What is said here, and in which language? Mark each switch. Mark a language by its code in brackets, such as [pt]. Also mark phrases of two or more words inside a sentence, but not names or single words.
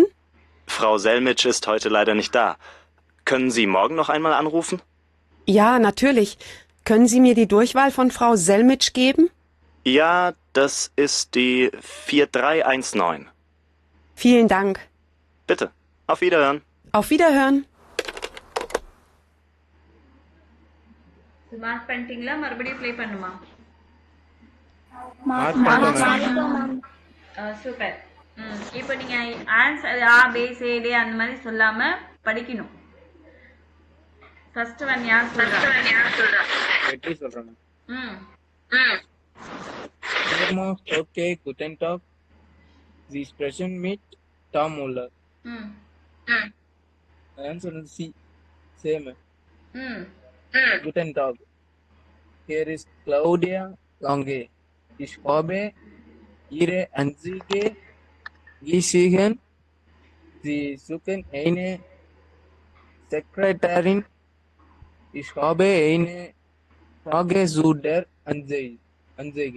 [de] Frau Selmitsch ist heute leider nicht da. Können Sie morgen noch einmal anrufen? Ja, natürlich. Können Sie mir die Durchwahl von Frau Selmitsch geben? Ja, das ist die 4319. Vielen Dank. Bitte. Auf Wiederhören. Auf Wiederhören. [ta] மார்க் பண்ணிட்டீங்களா? மறுபடியும் ப்ளே பண்ணுமா? சூப்பர். ம் இப்போ நீங்கள் ஆன்சர் [de] A B C D [ta] அந்த மாதிரி சொல்லாமல் படிக்கணும். ஃபர்ஸ்ட் ஒன் யார் சொல்கிறா? வெற்றி சொல்கிறேன். ம் [de] Okay, guten Tag. Sie sprechen mit Tom Müller. ம் [en] Answer is C. Same. ம் [de] Guten Tag. [en] Here is Claudia Lange. [de] Ich habe Ihre Anzeige gesehen. Sie suchen eine Sekretärin. Ich habe eine Frage zu der Anzeige.